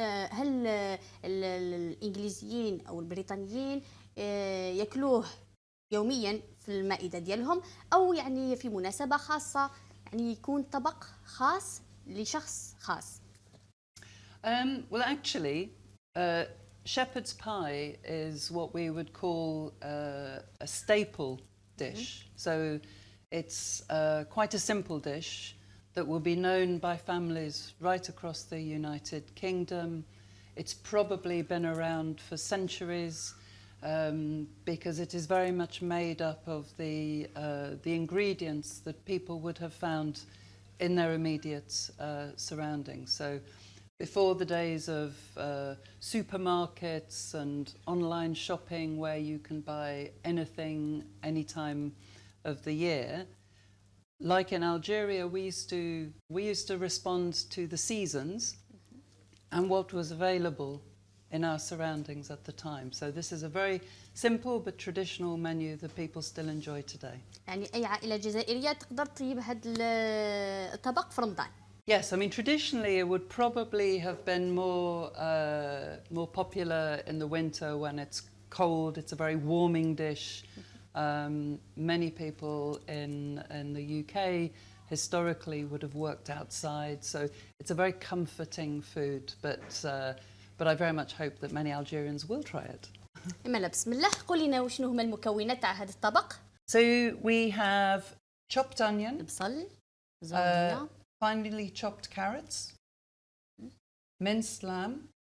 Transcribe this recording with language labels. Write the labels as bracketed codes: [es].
[ar] هل الإنجليزيين أو البريطانيين يأكلوه يوميا في المائدة ديالهم، أو يعني في مناسبة خاصة، يعني يكون طبق خاص لشخص خاص؟ [en] Well, actually, shepherd's pie is what we would call a staple dish. So it's quite a simple dish that will be known by families right across the United Kingdom. It's probably been around for centuries because it is very much made up of the ingredients that people would have found in their immediate surroundings. So before the days of supermarkets and online shopping where you can buy anything any time of the year, like in Algeria, we used to respond to the seasons and what was available in our surroundings at the time. So this is a very simple but traditional menu that people still enjoy today. [ar] يعني أي عائلة جزائرية تقدر تطيب هذا الطبق في رمضان. [en] Yes, I mean traditionally it would probably have been more popular in the winter when it's cold. It's a very warming dish. Many people in the UK historically would have worked outside, so it's a very comforting food. But I very much hope that many Algerians will try it. [ar] إملا بسم الله، قولي لنا وشنو هما المكونات تاع هذا الطبق؟ [en] So we have chopped onion, [ar] البصل، زوانية، [en] finely chopped carrots, minced lamb,